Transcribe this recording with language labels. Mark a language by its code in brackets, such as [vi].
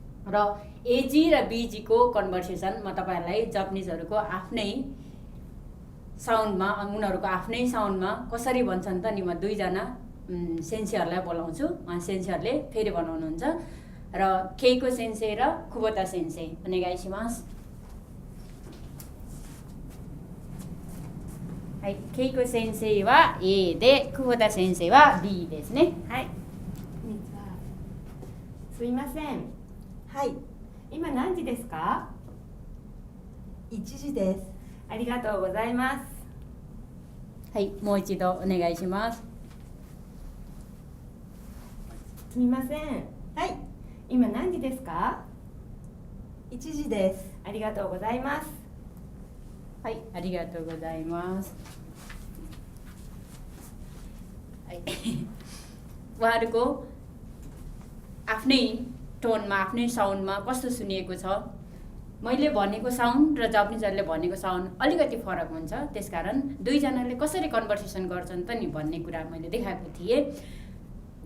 [ne] र एजी र बीजीको कन्भर्सेसन म तपाईँहरूलाई जापानिजहरूको आफ्नै साउन्डमा उनीहरूको आफ्नै साउन्डमा कसरी भन्छन् त नि म दुईजना सेन्सेहरूलाई बोलाउँछु। सेन्सेहरूले फेरि बनाउनुहुन्छ र केइको सेन्से र कुबोटा सेन्से ओनेगाइशिमासु। [ja] はい、ケイコ先生は A で、久保田先生は B ですね。はい。こんにちは。すいません。はい。今何時ですか？1時です。ありがとうございます。はい、もう一度お願いします。すみません。はい。今何時ですか？1時です。ありがとうございます。はい、ありがとうございます。はい。 [ne] उहाँहरूको आफ्नै टोनमा आफ्नै साउन्डमा कस्तो सुनिएको छ, मैले भनेको साउन्ड र जापानिजहरूले भनेको साउन्ड अलिकति फरक हुन्छ। त्यसकारण दुईजनाले कसरी कन्भर्सेसन गर्छन् त नि भन्ने कुरा मैले देखाएको थिएँ।